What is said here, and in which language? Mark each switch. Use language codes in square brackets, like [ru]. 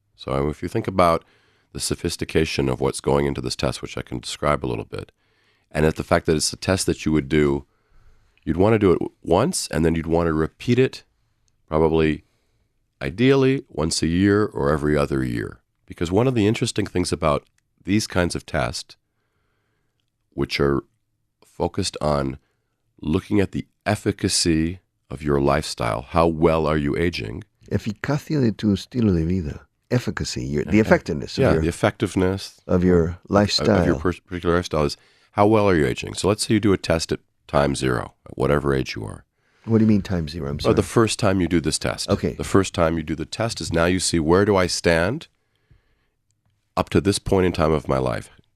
[en] So if you think about the sophistication of what's going into this test, which I can describe a little bit, and at the fact that it's a test that you would do, you'd want to do it once, and then you'd want to repeat it probably ideally once a year or every other year. Because one of the interesting things about these kinds of tests, which are focused on looking at the efficacy of your lifestyle, how well are you aging? [es] Eficacia de tu estilo de vida. [en] Efficacy, the effectiveness. The effectiveness of your lifestyle. Of your particular lifestyle is how well are you aging? So let's say you do a test at time 0, at whatever age you are. What do you mean time 0? I'm sorry. The first time you do this test. Okay. The first time you do the test is now you see, where do I stand up to this point in time of my life?